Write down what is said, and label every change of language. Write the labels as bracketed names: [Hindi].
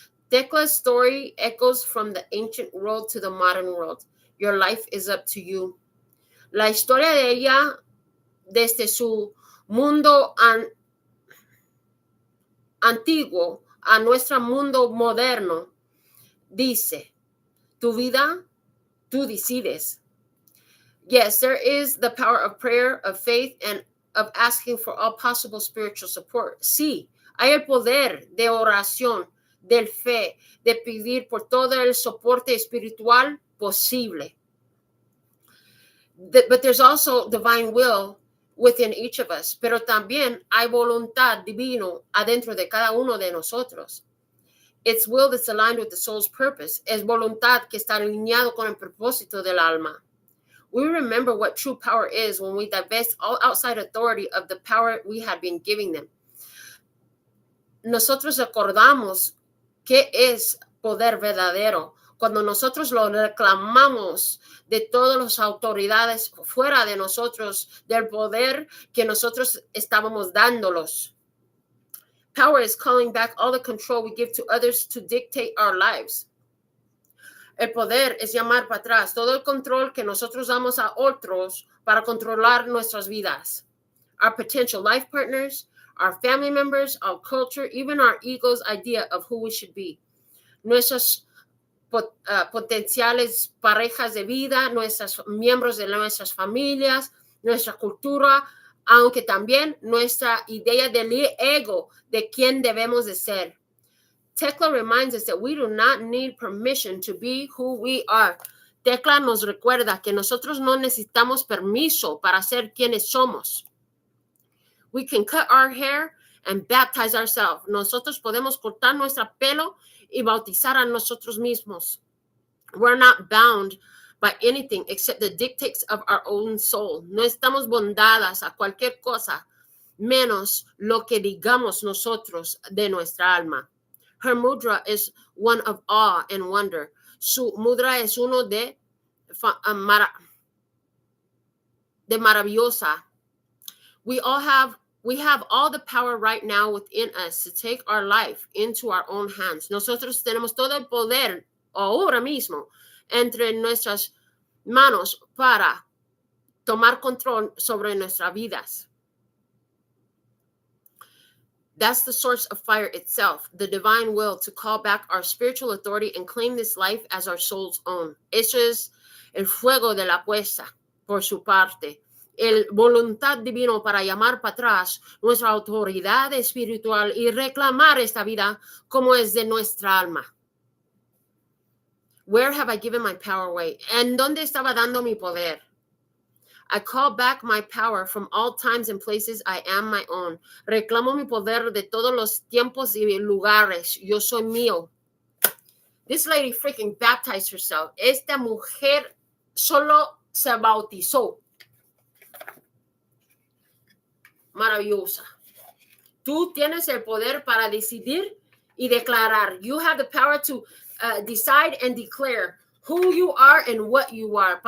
[English] Tecla's story echoes from the ancient world to the modern world. Your life is up to you. [Spanish] La historia de ella, desde su mundo antiguo a nuestro mundo moderno, dice, tu vida, tú decides. [English] Yes, there is the power of prayer, of faith, and of asking for all possible spiritual support. [Spanish] Sí, hay el poder de oración, del fe, de pedir por todo el soporte espiritual posible. [English] But there's also divine will within each of us. [Spanish] Pero también hay voluntad divino adentro de cada uno de nosotros. [English] It's will that's aligned with the soul's purpose. [Spanish] Es voluntad que está alineado con el propósito del alma. [English] We remember what true power is when we divest all outside authority of the power we had been giving them. [Spanish] Nosotros recordamos qué es poder verdadero cuando nosotros lo reclamamos de todas las autoridades fuera de nosotros, del poder que nosotros estábamos dándolos. [English] Power is calling back all the control we give to others to dictate our lives. [Spanish] El poder es llamar para atrás todo el control que nosotros damos a otros para controlar nuestras vidas. [English] Our potential life partners, our family members, our culture, even our ego's idea of who we should be. [Spanish] Nuestras potenciales parejas de vida, nuestros miembros de nuestras familias, nuestra cultura, aunque también nuestra idea del ego de quién debemos de ser. [English] Tecla reminds us that we do not need permission to be who we are. [Spanish] Tecla nos recuerda que nosotros no necesitamos permiso para ser quienes somos. [English] We can cut our hair and baptize ourselves. [Spanish] Nosotros podemos cortar nuestro pelo y bautizar a nosotros mismos. [English] We're not bound by anything except the dictates of our own soul. [Spanish] No estamos bondadas a cualquier cosa, menos lo que digamos nosotros de nuestra alma. [English] Her mudra is one of awe and wonder. [Spanish] Su mudra es uno de maravillosa. [English] We have all the power right now within us to take our life into our own hands. [Spanish] Nosotros tenemos todo el poder ahora mismo entre nuestras manos para tomar control sobre nuestras vidas. [English] That's the source of fire itself, the divine will to call back our spiritual authority and claim this life as our soul's own. [Spanish] Eso es el fuego de la apuesta, por su parte. El voluntad divino para llamar para atrás nuestra autoridad espiritual y reclamar esta vida como es de nuestra alma. [English] Where have I given my power away? [Spanish] ¿En dónde estaba dando mi poder? [English] I call back my power from all times and places I am my own. [Spanish] Reclamo mi poder de todos los tiempos y lugares. Yo soy mío. [English] This lady freaking baptized herself. [Spanish] Esta mujer solo se bautizó. Maravillosa. Tú tienes el poder para decidir y declarar. [English] You have the power to decide and declare who you are and what you are.